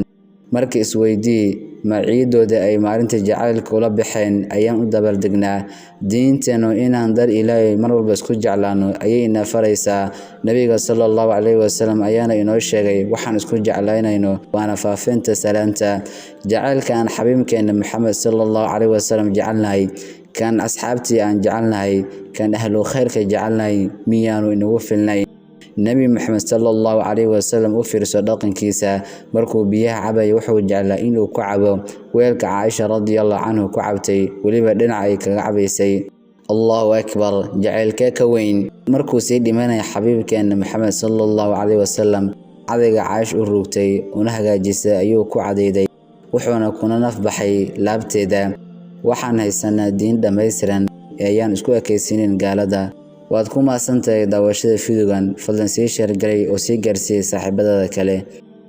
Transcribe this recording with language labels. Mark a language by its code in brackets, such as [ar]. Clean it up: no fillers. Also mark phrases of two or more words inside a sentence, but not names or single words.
[so] Markii isweydii ma ciidooda ay maalinta jacaylka ula baxeen ayaan u dabaaldegnaa. Diinteenu inaan dar Ilaahay mar walba isku jeclaano ayay ina faraysaa. Nabiga [ar] صلى الله عليه وسلم [so] ayaana inoo sheegay waxaan isku jeclaynayno waana faafinta salaanta. Jacaylka aan xabiibkeena Muhammad [ar] صلى الله عليه وسلم [so] jecelnahay, kan asxaabtii aan jecelnahay, kan ahlu khayrka jecelnahay miyaanu inagu filnay? Nabi Muhammad [ar] صلى الله عليه وسلم [so] u fiirso dhaqankiisa markuu biyaha cabay wuxuu jeclaa inuu ku cabo weelka Aisha [ar] رضي الله عنها [so] ku cabtay waliba dhinac ay kaga cabaysay. [ar] الله أكبر. [so] Jacaylka ka weyn markuu sii dhimanay xabiibkeena Muhammad [ar] صلى الله عليه وسلم [so] cadayga Aisha u rugtay una hagaajisay ayuu ku cadayday wuxuuna kuna naf baxay laabteeda. Waxaan haysanaa diin dhammaystiran ee ayaan isku ekaysiinin gaalada. Waad ku maasantahay daawashada fiidiyogan. Fadlan sii share garay oo sii gaarsii saaxiibada kale.